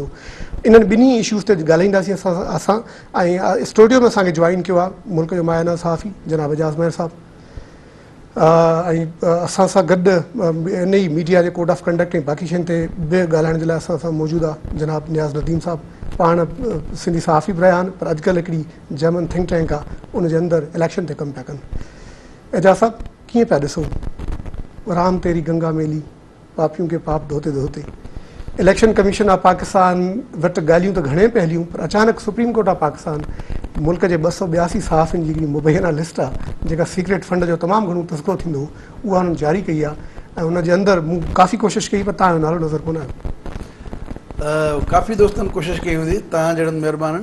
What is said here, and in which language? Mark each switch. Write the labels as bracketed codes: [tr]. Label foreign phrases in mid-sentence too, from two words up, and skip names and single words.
[sd] इन्हनि ॿिन्ही इशूज़ ते ॻाल्हाईंदासीं असां ऐं स्टूडियो में असांखे जॉइन कयो आहे मुल्क जो मायना सहाफ़ी जनाब एजाज़ मेहर साहब ऐं असां सां गॾु इन ई मीडिया जे [en] code of conduct [sd] ऐं बाक़ी शयुनि ते बि ॻाल्हाइण जे लाइ असां सां मौजूदु आहे जनाब नियाज़ नदीम साहब। पाण सिंधी सहाफ़ी बि रहिया आहिनि, पर अॼुकल्ह हिकिड़ी जर्मन [en] think tank [sd] आहे उनजे अंदरि इलेक्शन ते कमु पिया कनि। एजाज़ साहब, कीअं पिया ॾिसो [hi] राम तेरी गंगा मेली पापियूं के पाप धोते धोते? [sd] इलेक्शन कमीशन ऑफ पाकिस्तान वटि ॻाल्हियूं त घणे पिया हलियूं, पर अचानक सुप्रीम कोर्ट ऑफ पाकिस्तान मुल्क जे 282 सहाफ़ियुनि जी हिकिड़ी मुबैना लिस्ट आहे जेका [en] secret fund [sd] जो तमामु घणो तस्करो थींदो उहा हुननि जारी कई आहे ऐं हुनजे अंदरि मूं काफ़ी कोशिशि कई, पर तव्हांजो नालो नज़र कोन आयो। काफ़ी दोस्तनि कोशिशि कई हूंदी, तव्हां जहिड़नि महिरबाननि।